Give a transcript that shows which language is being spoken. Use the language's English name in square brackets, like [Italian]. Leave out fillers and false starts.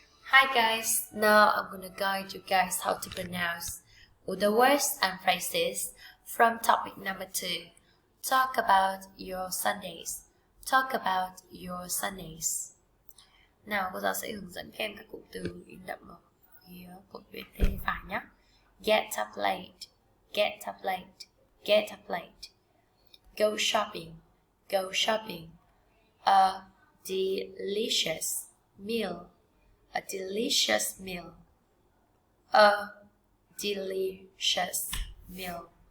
[English] Hi guys, now I'm gonna guide you guys how to pronounce all the words and phrases from topic number 2. Talk about your Sundays. Talk about your Sundays. [Vietnamese] Nào, cô giáo sẽ hướng dẫn các em các cụm từ in đậm ở phía cột bên tay phải nhé. [English] Get up late, get up late, get up late. Go shopping, go shopping. A delicious meal. A delicious meal. A delicious meal.